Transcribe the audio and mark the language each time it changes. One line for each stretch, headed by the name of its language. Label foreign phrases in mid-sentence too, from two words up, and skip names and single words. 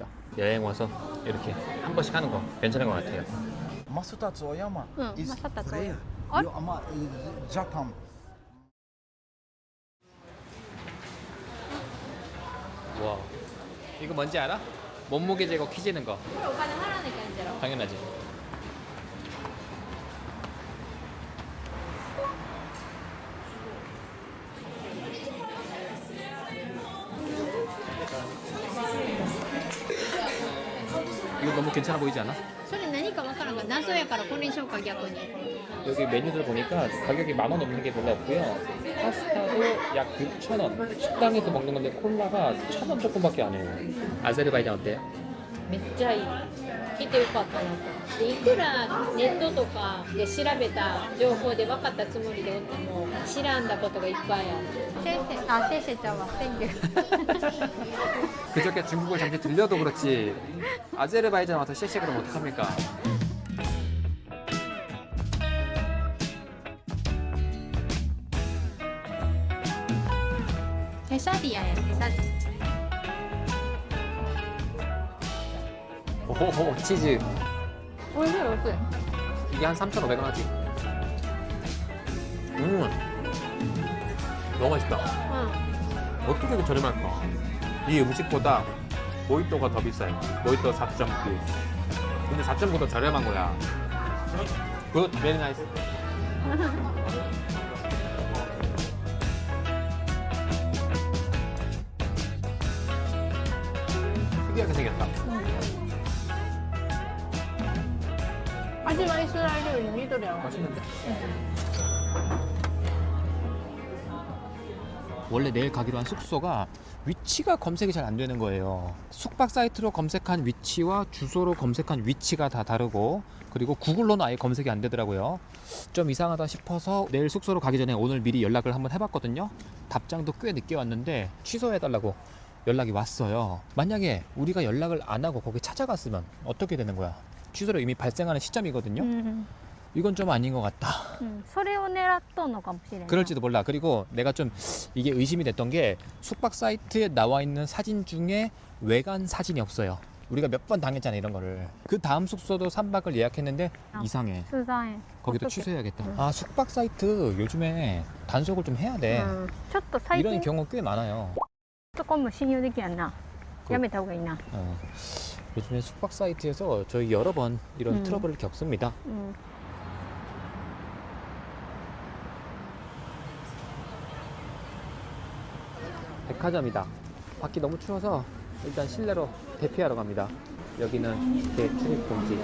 Korean: 여행 와서 이렇게 한 번씩 하는 거 괜찮은 것 같아요. 마사타츠오야마 응,
English: is
Korean: 마사타츠오야마. Korea. 어?
English: You 아마 Japan.
Korean: 와, 이거 뭔지 알아? 몸무게 재고 키 재는 거.
Japanese: これお金払わなきゃいけんじゃろ
Korean: 당연하지. 이거 너무 괜찮아 보이지 않아?
Japanese: それ何かわからんが謎やからこれにしようか逆に
Korean: 여기 메뉴들 보니까 가격이 10,000원 넘는 게 별로 없고요. 파스타도 약 6,000원. 식당에서 먹는 건데 콜라가 1,000원 조금밖에 안 해요. 아제르바이잔 어때요?
Japanese: めっちゃいい来てよかったなとでいくらネットとかで調べた情報で分かったつもりでおっても知らんだことがいっぱいある先生ちゃんは 땡큐
Korean: 그저께 중국을 잠시 들려도 그렇지 아제르바이잔 와서 셰셰 그러면 어떡합니까? 헤사디아야 헤사디 오호호 치즈
Japanese: おいしいおいしい
Korean: 이게 한 3,500원 하지? 너무 맛있다. う 어떻게 이렇게 저렴할까? 이 음식보다 모히또가 더 비싸요. 모히또 4.9. 근데 4.9도 저렴한 거야.
English: 굿, very nice.
Korean: 특이하게 생겼다.
Japanese: ん味はイスラエルより緑やろ
Korean: 맛있는데? 원래 내일 가기로 한 숙소가 위치가 검색이 잘 안 되는 거예요. 숙박 사이트로 검색한 위치와 주소로 검색한 위치가 다 다르고 그리고 구글로는 아예 검색이 안 되더라고요. 좀 이상하다 싶어서 내일 숙소로 가기 전에 오늘 미리 연락을 한번 해봤거든요. 답장도 꽤 늦게 왔는데 취소해달라고 연락이 왔어요. 만약에 우리가 연락을 안 하고 거기 찾아갔으면 어떻게 되는 거야? 취소로 이미 발생하는 시점이거든요.
Japanese: うん
Korean: 이건 좀 아닌 것 같다.
Japanese: それを狙っとんのかもしれない
Korean: 그럴지도 몰라. 그리고 내가 좀 이게 의심이 됐던 게 숙박 사이트에 나와 있는 사진 중에 외관 사진이 없어요. 우리가 몇 번 당했잖아 이런 거를. 그 다음 숙소도 3박을 예약했는데 아. 이상해.
Japanese: 取材
Korean: 거기도 어떡해. 취소해야겠다. 아 숙박 사이트 요즘에 단속을 좀 해야 돼.
Japanese: ちょっと最
Korean: 이런
Japanese: 近
Korean: 경우 꽤 많아요.
Japanese: とかも信用できやんなやめた方がいいな
Korean: 요즘에 숙박 사이트에서 저희 여러 번 이런
Japanese: うん
Korean: 트러블을 겪습니다.
Japanese: うん
Korean: 백화점이다. 밖이 너무 추워서 일단 실내로 대피하러 갑니다. 여기는 제 출입 금지.